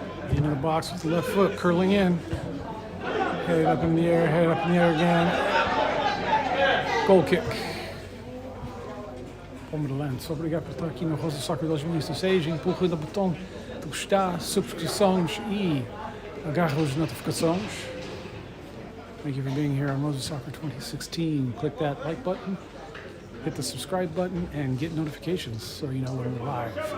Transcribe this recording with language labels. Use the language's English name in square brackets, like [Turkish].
[English] Into the box with the left foot, curling in. Headed up in the air, headed up in the air again. Goal kick. Bombarralense. [Portuguese] Obrigado por estar aqui no Rosa Soccer 2016. Empurre o botão do gostar, subscrições e agarre as notificações. [English] Thank you for being here on Rosa Soccer 2016. Click that like button, hit the subscribe button, and get notifications so you know when we're live.